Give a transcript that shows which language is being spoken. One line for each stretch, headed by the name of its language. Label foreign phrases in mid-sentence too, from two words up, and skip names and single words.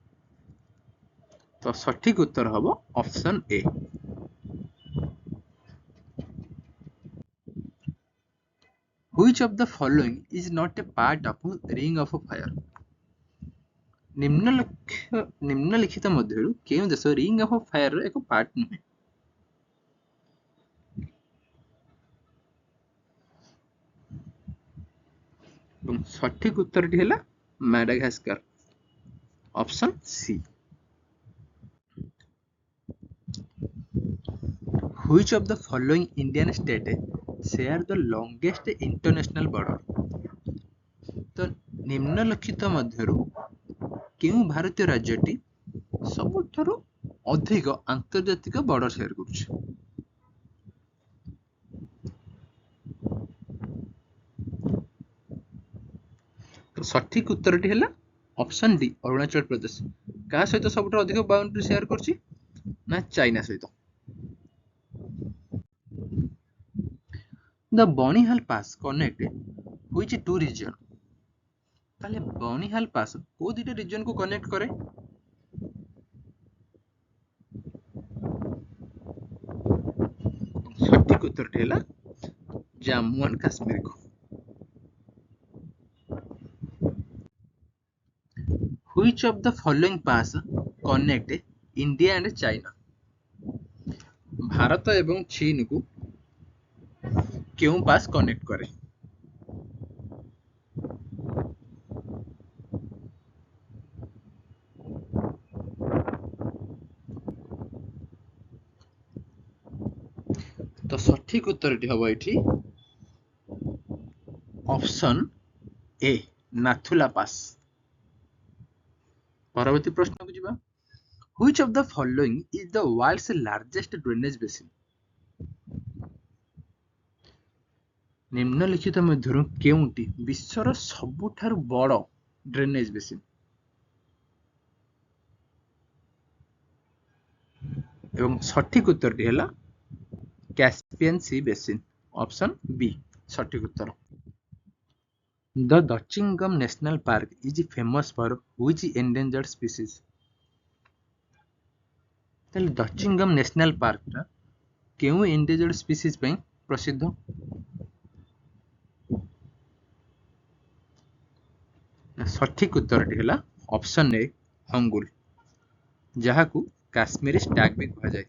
Odia: ତ ସଠିକ ଉତ୍ତର ହବ
English: option A. Which of the following is not a part of ring of fire?
Odia: ନିମ୍ନଲିଖିତ ମଧ୍ୟରୁ କେଉଁ ଦେଶ
English: ring of fire
Odia: ଏକ ପାର୍ଟ ନୁହେଁ? ଏବଂ ସଠିକ ଉତ୍ତରଟି ହେଲା ମାଡାଗାସ୍କର,
English: option C. Which of the following Indian state share the longest international border?
Odia: ତ ନିମ୍ନଲିଖିତ ମଧ୍ୟରୁ କେଉଁ ଭାରତୀୟ ରାଜ୍ୟଟି ସବୁଠାରୁ ଅଧିକ ଆନ୍ତର୍ଜାତିକ
English: border share
Odia: କରୁଛି? ତ ସଠିକ ଉତ୍ତରଟି ହେଲା
English: option D
Odia: ଅରୁଣାଚଳ ପ୍ରଦେଶ। କାହା ସହିତ ସବୁଠାରୁ ଅଧିକ
English: boundary share
Odia: କରୁଛି ନା ଚାଇନା ସହିତ।
English: The Banihaal Pass connect which two region?
Odia: ତାହେଲେ ବନିହାଲ ପାସ୍ କୋଉ ଦିଟା ରିଜନ କୁ କନେକ୍ଟ କରେ? ସଠିକ ଉତ୍ତରଟି ହେଲା ଜାମ୍ମୁ ଆଣ୍ଡ କାଶ୍ମୀରକୁ।
English: Which of the following pass connect India and China?
Odia: ଭାରତ ଏବଂ ଚୀନକୁ କେଉଁ
English: pass connect
Odia: କରେ? ତ ସଠିକ ଉତ୍ତରଟି ହବ ଏଠି
English: option A
Odia: ନାଥୁଲା ପାସ୍। ପରବର୍ତ୍ତୀ ପ୍ରଶ୍ନକୁ ଯିବା।
English: Which of the following is the world's largest drainage basin?
Odia: ନିମ୍ନଲିଖିତ ମଧ୍ୟରୁ କେଉଁଟି ବିଶ୍ୱର ସବୁଠାରୁ ବଡ଼
English: drainage basin?
Odia: ଏବଂ ସଠିକ ଉତ୍ତରଟି ହେଲା କ୍ୟାସ୍ପିଆନ ସି ବେସିନ,
English: option B
Odia: ସଠିକ ଉତ୍ତର।
English: The Dachingam National Park is famous for which endangered species?
Odia: ତାହେଲେ ଦଚିଙ୍ଗମ ନ୍ୟାସନାଲ ପାର୍କଟା କେଉଁ
English: endangered species
Odia: ପାଇଁ ପ୍ରସିଦ୍ଧ? ସଠିକ ଉତ୍ତରଟି ହେଲା
English: option A
Odia: ହଙ୍ଗୁଲ, ଯାହାକୁ କାଶ୍ମୀରୀ ଷ୍ଟାଗ ବି କୁହାଯାଏ।